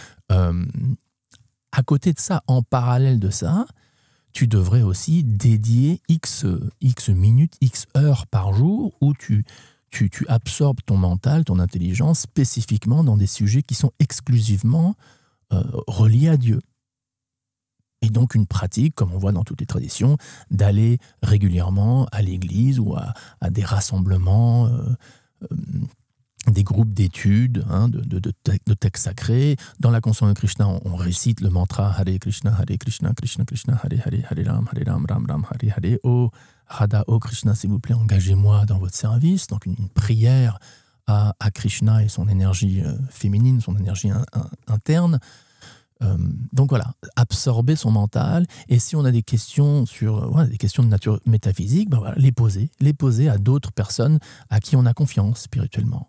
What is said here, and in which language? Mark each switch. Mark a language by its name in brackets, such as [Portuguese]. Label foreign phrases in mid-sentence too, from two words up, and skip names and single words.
[French] À côté de ça, en parallèle de ça, tu devrais aussi dédier X minutes, X heures par jour où tu absorbes ton mental, ton intelligence spécifiquement dans des sujets qui sont exclusivement reliés à Dieu. Et donc une pratique, comme on voit dans toutes les traditions, d'aller régulièrement à l'église ou à des rassemblements, des groupes d'études, de textes sacrés. Dans la conscience de Krishna, on récite le mantra Hare Krishna, Krishna Krishna, Hare Hare, Hare Ram, Ram Ram, Hare Hare. Oh Radha, oh Krishna, s'il vous plaît, engagez-moi dans votre service. Donc une prière à Krishna et son énergie féminine, son énergie interne. Donc voilà, absorber son mental, et si on a des questions des questions de nature métaphysique, les poser à d'autres personnes à qui on a confiance spirituellement.